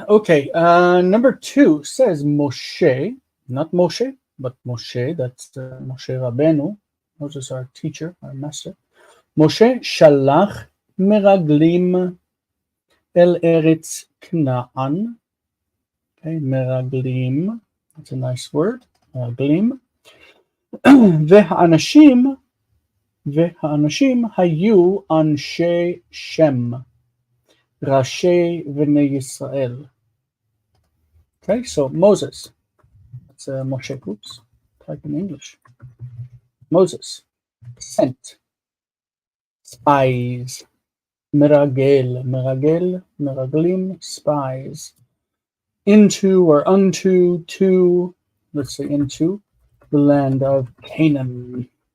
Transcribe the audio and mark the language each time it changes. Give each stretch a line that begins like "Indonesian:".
English: Okay, number 2 says Moshe, not Moshe, but Moshe, that's Moshe Rabbeinu. Moses, our teacher, our master.
Hebrew: Moshe shalach meraglim el eretz Kna'an.
English: Okay, meraglim, that's a nice word, meraglim.
Hebrew: והאנשים היו אנשי שם, ראשי בני ישראל.
English: Okay, so Moses, that's Moshe, oops, type in English. Moses sent spies, meraglim, spies, into or unto, to, let's say into, the land of Canaan.